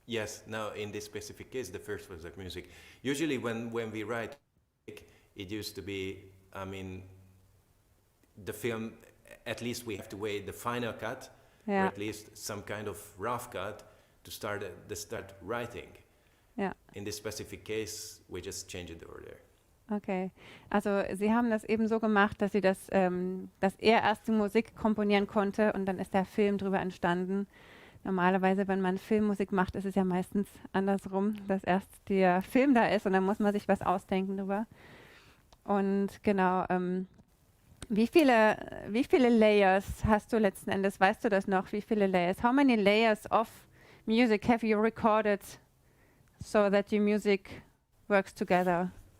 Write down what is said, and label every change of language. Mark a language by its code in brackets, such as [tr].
[en] Yes, now in this specific case the first was the music. Usually when we write, it used to be, I mean, the film, at least we have to wait the final cut, or at least some kind of rough cut to start writing. [de] Ja. [en] In this specific case, we just changed the order. [de] Okay, also Sie haben das eben so gemacht, dass Sie dass er erst die Musik komponieren konnte, und dann ist der Film drüber entstanden. Normalerweise, wenn man Filmmusik macht, ist es ja meistens andersrum, dass erst der Film da ist und dann muss man sich was ausdenken drüber. Und genau, wie viele Layers hast du letzten Endes, weißt du das noch, wie viele Layers? [en] How many layers of music have you recorded so that your music works together?